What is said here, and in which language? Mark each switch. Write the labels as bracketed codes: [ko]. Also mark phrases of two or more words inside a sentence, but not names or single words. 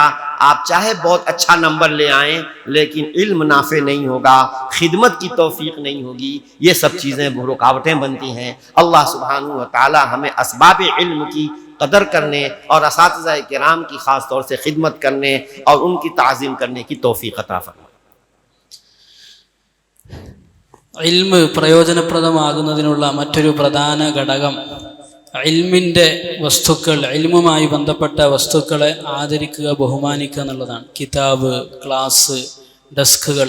[ur] آپ چاہے بہت اچھا نمبر لے آئیں لیکن علم نافع نہیں ہوگا، خدمت کی توفیق نہیں ہوگی، یہ سب چیزیں رکاوٹیں بنتی ہیں۔ اللہ سبحانہ و تعالی ہمیں اسباب علم کی قدر کرنے اور اساتذہ کرام کی خاص طور سے خدمت کرنے اور ان کی تعظیم کرنے کی توفیق عطا فرمائے۔ [ml] ഇൽമ് പ്രയോജനപ്രദമാകുന്നതിനുള്ള മറ്റൊരു പ്രധാന ഘടകം ഇൽമിൻ്റെ വസ്തുക്കൾ, ഇൽമുമായി ബന്ധപ്പെട്ട വസ്തുക്കളെ ആദരിക്കുക, ബഹുമാനിക്കുക എന്നുള്ളതാണ്. കിതാബ്, ക്ലാസ്, ഡെസ്കുകൾ.